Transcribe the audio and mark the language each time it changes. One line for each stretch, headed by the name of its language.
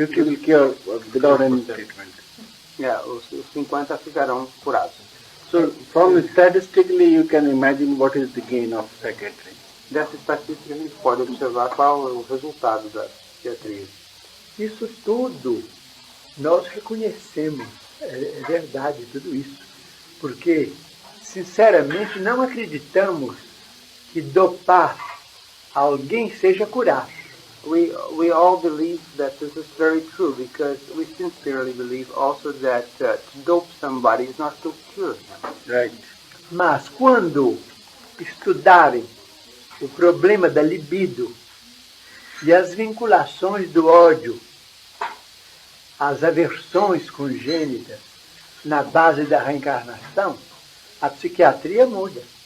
English: will cure without any treatment.
Portuguese: Os 50 ficarão curados.
English: So, from statistically, you can imagine what is the gain of psychiatry. Dessa estatística a gente pode observar qual é o resultado da psiquiatria.
Portuguese: Isso tudo nós reconhecemos, é verdade tudo isso, porque, sinceramente, não acreditamos que dopar alguém seja curar.
English: We all believe that this is very true because we sincerely believe also that to dope somebody is not to cure him. Right.
Portuguese: Mas quando estudarem o problema da libido e as vinculações do ódio, as aversões congênitas na base da reencarnação, a psiquiatria muda.